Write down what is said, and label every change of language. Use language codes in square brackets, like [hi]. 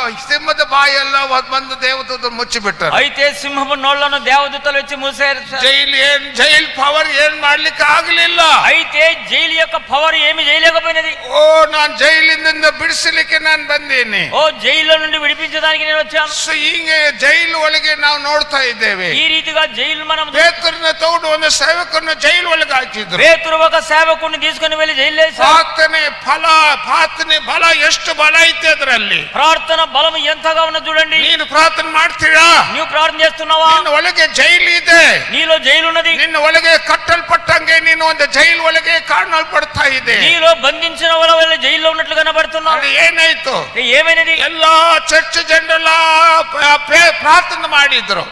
[kn] ಸಿಂಹದ ಬಾಯೆಲ್ಲ ಬಂದು ದೇವದೂತರು ಮುಚ್ಚಿಬಿಟ್ಟರು. [te] అయితే సింహపు నోళ్లను దేవదూతలు వచ్చి మూసారు. [kn] ಜೈಲ್ ಪವರ್ ಏನ್ ಮಾಡ್ಲಿಕ್ಕೆ ಆಗಲಿಲ್ಲ. [te] అయితే జైలు యొక్క పవర్ ఏమి చేయలేకపోయినది. [kn] ನಾನು ಜೈಲಿನಿಂದ ಬಿಡಿಸಲಿಕ್ಕೆ ನಾನು ಬಂದೇನೆ. [te] ఓ జైల్లో నుండి విడిపించడానికి నేను వచ్చాను. [kn] ಸೊ ಹೀಗೆ ಜೈಲು ಒಳಗೆ ನಾವು ನೋಡ್ತಾ ಇದ್ದೇವೆ. [te] ఈ రీతిగా జైలు మనం [kn] ಪೇತ್ರನ ತಗೊಂಡು ಒಂದು ಸೇವಕರನ್ನು ಜೈಲು ಒಳಗೆ ಹಾಕಿದ್ರು. [te] పేతురు ఒక సేవకుడిని తీసుకొని వెళ్ళి జైల్లో వేశారు. [kn] ಪ್ರಾರ್ಥನೆ ಬಲ ಎಷ್ಟು ಬಲ ಐತೆ ಅದರಲ್ಲಿ. [te] ప్రార్థన బలం ఎంతగా ఉన్న చూడండి. [kn] ನೀನು ಪ್ರಾರ್ಥನೆ ಮಾಡ್ತೀರಾ? [te] నువ్వు ప్రార్థన చేస్తున్నావా? [kn] ನಿನ್ನ ಒಳಗೆ ಜೈಲು ಇದೆ. [te] నీలో జైలు ఉన్నది. [kn] ನಿನ್ನ ಒಳಗೆ ಕಟ್ಟಲ್ಪಟ್ಟಂಗೆ ನೀನು ಒಂದು ಜೈಲು ಒಳಗೆ ಕಾಣಲ್ಪಡ್ತಾ ಇದೆ. [te] నీలో బంధించిన వాళ్ళ జైల్లో ఉన్నట్లు కనబడుతున్నావు. [kn] ಅದು ಏನಾಯ್ತು? [te] ఏమైనది? [kn] ಎಲ್ಲಾ ಚರ್ಚ್ ಜನರೆಲ್ಲ ಪ್ರಾರ್ಥನೆ ಮಾಡಿದ್ರು.